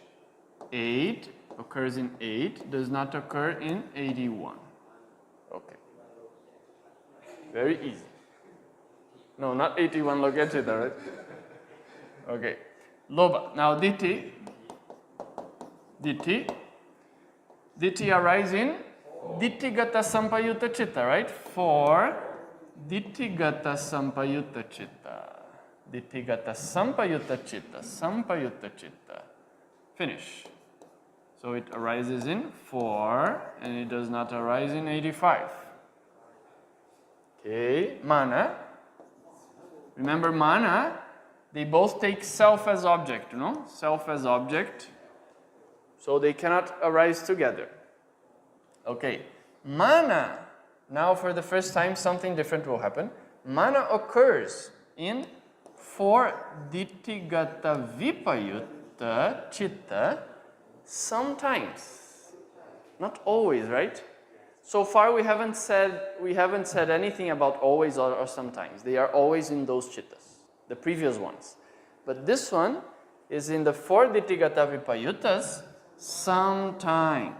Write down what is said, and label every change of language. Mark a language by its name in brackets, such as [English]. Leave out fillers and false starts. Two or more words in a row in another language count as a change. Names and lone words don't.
[English] 8 occurs in 8, does not occur in 81. Okay. Very easy. No, not 81 [Pali] loga chitta, [English] right? Okay. Lobha. Now diti. Diti arise in [Pali] dittigata sampayutta chitta, [English] right? For [Pali] dittigata sampayutta chitta. Dittigata sampayutta chitta. Sampayutta chitta. [English] Finish. So it arises in 4 and it does not arise in 85. Okay, mana. Remember mana, they both take self as object, you know? Self as object. So they cannot arise together. Okay. Mana. Now for the first time something different will happen. Mana occurs in 4 [Pali] ditthigata vipayutta citta [English] sometimes. Not always, right? So far we haven't said anything about always or sometimes. They are always in those cittas, the previous ones. But this one is in the 4 [Pali] ditthigata vipayuttas [English] sometimes.